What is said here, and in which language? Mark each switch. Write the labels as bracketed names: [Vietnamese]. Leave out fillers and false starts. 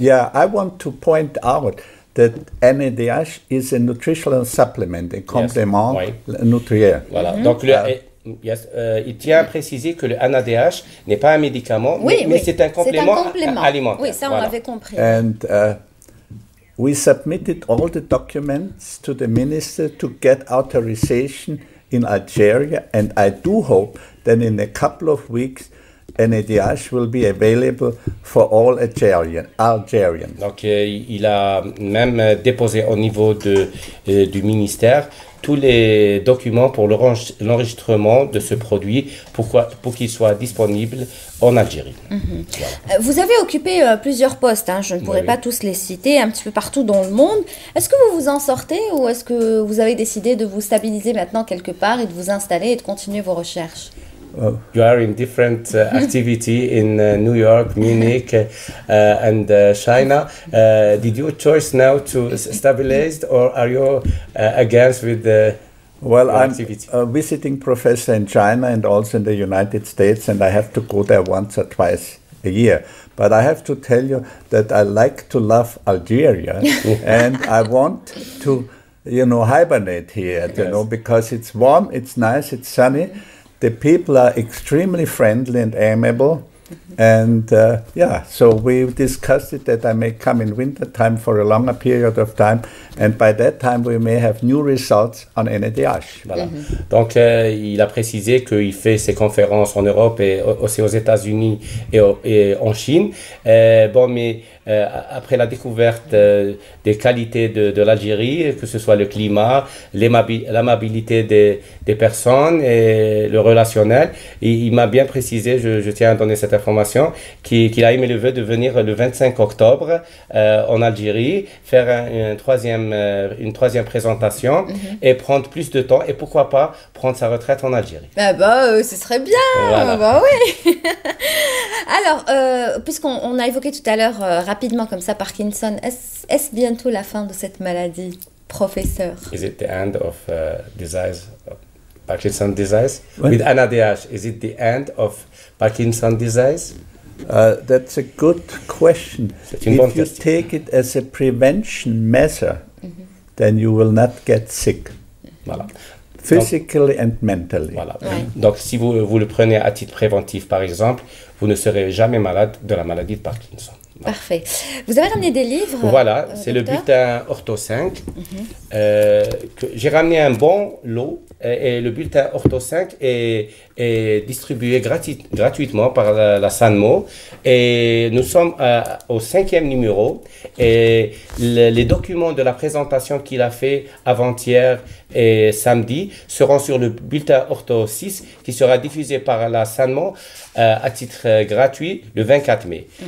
[English] Yeah, I want to point out that NADH is a nutritional supplement, a [French] complément nutrier. Voilà. Donc, il tient à préciser que le NADH n'est pas un médicament, mais c'est un complément alimentaire. Oui, ça on avait compris. [English] And we submitted all the documents to the minister to get authorization in Algeria, and I do hope that in a couple of weeks NADH will be available for all Algerians. [French] Donc, il a même déposé au niveau du ministère tous les documents pour l'enregistrement de ce produit pour qu'il soit disponible en Algérie. Voilà. Vous avez occupé plusieurs postes, je ne pourrais pas tous les citer, un petit peu partout dans le monde. Est-ce que vous vous en sortez ou est-ce que vous avez décidé de vous stabiliser maintenant quelque part et de vous installer et de continuer vos recherches? [English] You are in different activity in New York, Munich, and China. Did you choose now to stabilize, or are you against with the I'm a visiting professor in China and also in the United States, and I have to go there once or twice a year. But I have to tell you that I like to love Algeria, and I want to, hibernate here, because it's warm, it's nice, it's sunny. The people are extremely friendly and amiable. And so we discussed it that I may come in winter time for a longer period of time, and by that time we may have new results on NADH. [French] Voilà. Donc il a précisé qu'il fait ses conférences en Europe et aussi aux États-Unis et en Chine. Mais après la découverte des qualités de l'Algérie, que ce soit le climat, l'amabilité des personnes et le relationnel, il m'a bien précisé, je tiens à donner cette information, qu'il a émis le vœu de venir le 25 octobre en Algérie, faire une troisième présentation et prendre plus de temps, et pourquoi pas prendre sa retraite en Algérie. Ce serait bien. Voilà. Oui. Alors, puisqu'on a évoqué tout à l'heure rapidement comme ça Parkinson, est-ce bientôt la fin de cette maladie, professeur? [English] Is it the end of disease, Parkinson disease? With NADH, is it the end of Parkinson disease? That's a good question. If you take it as a prevention measure, then you will not get sick. [French] Voilà. [English] Physically and mentally. [French] Voilà. Ouais. Donc, si vous le prenez à titre préventif, par exemple, vous ne serez jamais malade de la maladie de Parkinson. Voilà. Parfait. Vous avez ramené des livres? Voilà, c'est le bulletin Ortho 5. J'ai ramené un bon lot, et le bulletin Ortho 5 est distribué gratuitement par la Sanmo, et nous sommes au 5e numéro, et les documents de la présentation qu'il a fait avant-hier et samedi seront sur le bulletin Ortho 6 qui sera diffusé par la Sanmo à titre gratuit le 24 mai.